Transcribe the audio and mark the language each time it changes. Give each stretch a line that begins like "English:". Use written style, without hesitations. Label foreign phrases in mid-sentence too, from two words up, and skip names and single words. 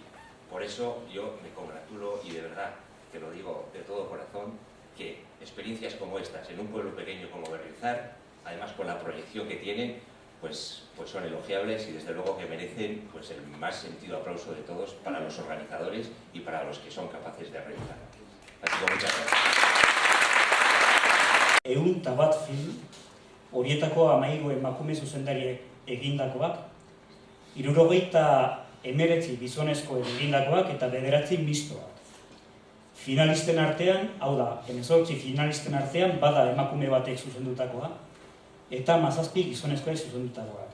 Spanish: Por eso yo me congratulo y de verdad, te lo digo de todo corazón, que experiencias como estas en un pueblo pequeño como Berriozar, además con la proyección que tienen, pues son elogiables y desde luego que merecen pues el más sentido aplauso de todos para los organizadores y para los que son capaces de realizar. Así que muchas gracias.
Basque: Ehun eta bat film, horietako 13 emakume zuzendariek egindakoak, 79 gizonezkoek egindakoak eta 9 mistoak. Finalisten artean, hau da, 18 finalisten artean bada emakume batek zuzendutakoa, eta 17 gizonezkoek zuzendutakoak.